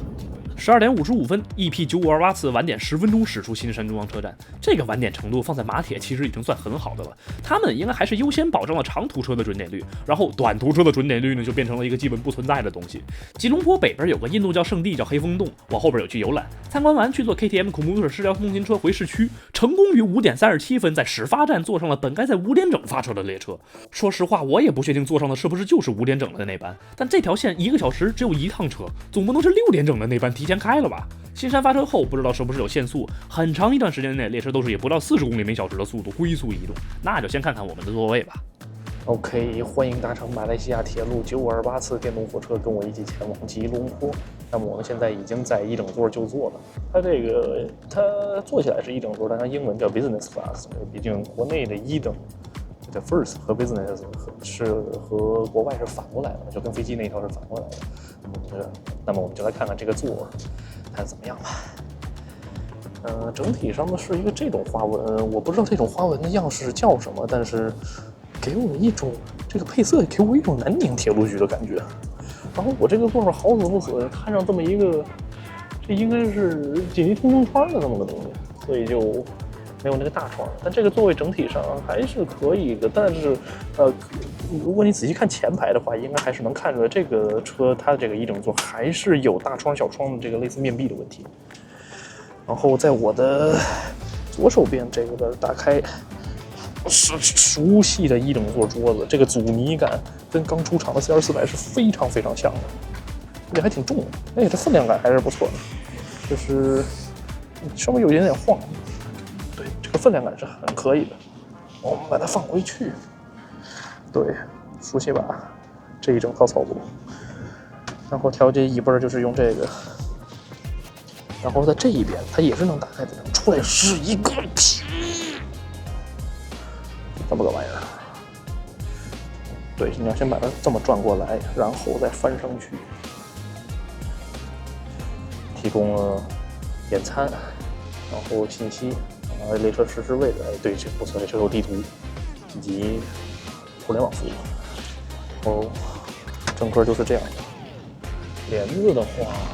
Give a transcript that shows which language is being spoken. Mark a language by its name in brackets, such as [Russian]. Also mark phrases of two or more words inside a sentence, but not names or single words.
[Chinese] ？12 點55分 ，EP952 次晚點10分鐘駛出新山中央車站。這個晚點程度放在馬鐵其實已經算很好的了，他們應該還是優先保證了長途車的準點率，然後短途車的準點率呢就變成了一個基本不存在的東西。吉隆坡北邊有個印度教聖地叫黑風洞，我後邊有去遊覽，參觀完去坐 KTM 孔穆特市郊通勤車回市區，成功於5點37分在始發站坐上了本該在5點整發車的列車。說實話，我也不確定坐上的是不是就是5點整的那班，但這條線1個小時只有1趟車，總不能是6點整的那班提前開了吧？新山發車後，不知道是不是有限速，很長一段時間內列車都是以不到40公里每小時的速度龜速移動。那就先看看我們的座位吧。 OK， 歡迎搭乘馬來西亞鐵路928次電動火車，跟我一起前往吉隆坡。那麼我們現在已經在一整座就坐了。它坐起來是一整座，但它英文叫 [English] Business Class， [Chinese] 畢竟國內的一等的 First 和 Business 是和國外是反過来的，就跟飞機那一套是反過来的。那麼我們就來看看这個座看怎麼樣吧。整体上呢是一個這種花紋，我不知道這種花紋的樣式叫什麼，但是給我一種這個配色給我一種南寧鐵路局的感覺。然後我這個座好死不死看上這麼一個，這應該是緊急通风窗的這麼個東西，所以就沒有那個大窗。但這個座位整體上還是可以的，但是如果你仔細看前排的話，應該還是能看出来这個車它的這個一整座還是有大窗小窗的這個類似面壁的問題。然後在我的左手邊這個打開是熟悉的一整座桌子，这個阻尼感跟剛出廠的 CR400是非常非常像的，而且還挺重的。哎，這分量感還是不錯的，就是稍微有一點點晃，對，這個分量感是很可以的。我們把它放回去，對，熟悉吧？這一整套操作。然後調節椅背就是用這個。然後在這一邊，它也是能打開的，出來是一個这麼個玩意兒。对，你要先把它這麼轉過來，然後再翻上去。提供了點餐，然後信息，列車實時位置，對，這不錯，列車有地圖以及互聯網服務。哦，整個就是這樣的。簾子的話。